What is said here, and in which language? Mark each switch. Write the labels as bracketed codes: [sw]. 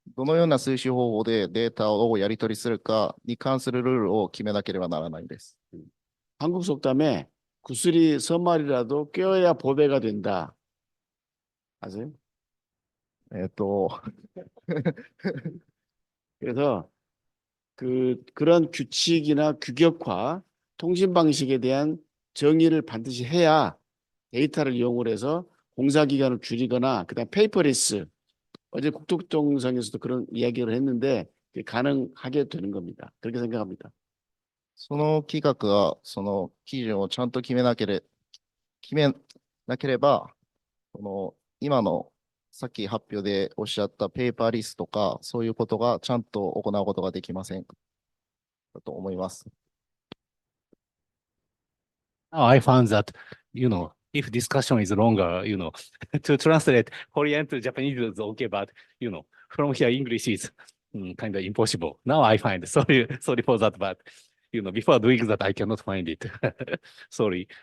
[ja] どのような数詞方法でデータをやり取りするかに関するルールを決めなければならないです。 [ko] 한국 속담에 구슬이 서말이라도 껴야 보배가 된다. 아세요? えっと、 그래서 그런 규칙이나 규격화, 통신 방식에 대한 정의를 반드시 해야 데이터를 이용을 해서 공사 기간을 줄이거나 그다음 페이퍼리스, 어제 국토정상에서도 그런 이야기를 했는데 그게 가능하게 되는 겁니다. 그렇게 생각합니다. [ja] その規格がその基準をちゃんと決めなければ、今のさっき発表でおっしゃったペーパーリスとか、そういうことがちゃんと行うことができませんだと思います。 [en] Now I found that, if discussion is longer, to translate Korean to Japanese is okay, but, from here English is kind of impossible. Now I find, sorry for that, but, before doing that, I cannot find it. Sorry.